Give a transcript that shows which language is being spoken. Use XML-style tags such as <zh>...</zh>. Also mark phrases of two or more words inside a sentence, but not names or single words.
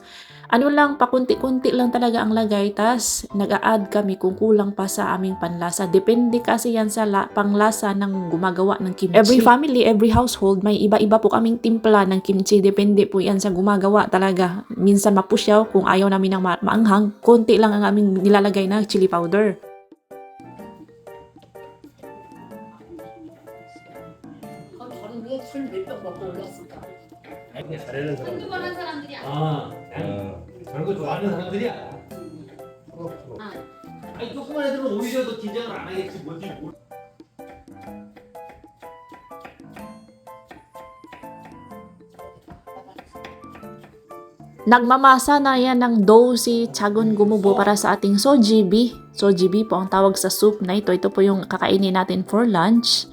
<tl>Pakunti-kunti lang talaga ang lagay, tas nag-a-add kami kung kulang pa sa aming panlasa. Depende kasi yan sa panglasa ng gumagawa ng kimchi.</tl> <en>Every family, every household,</en> <tl>may iba-iba po kaming timpla ng kimchi. Depende po yan sa gumagawa talaga. Minsan mapusyaw, kung ayaw namin ng maanghang, konti lang ang aming nilalagay na</tl> <en>chili powder.</en> <ko>저는 왜술몇병 먹고 올랐을까? 그냥 잘하는 사람. 한두 번 한 사람들이야. 저런 거 좋아하는 사람들이야. 아니 조그만 애들은 오히려 더 긴장을 안 하겠지 뭔지 모르.</ko> <tl>Nagmamasa na yan ng dough si Tiagon Gumubo para sa ating sojibi. Sojibi po ang tawag sa soup na ito. Ito po yung kakainin natin</tl> <en>for lunch.</en>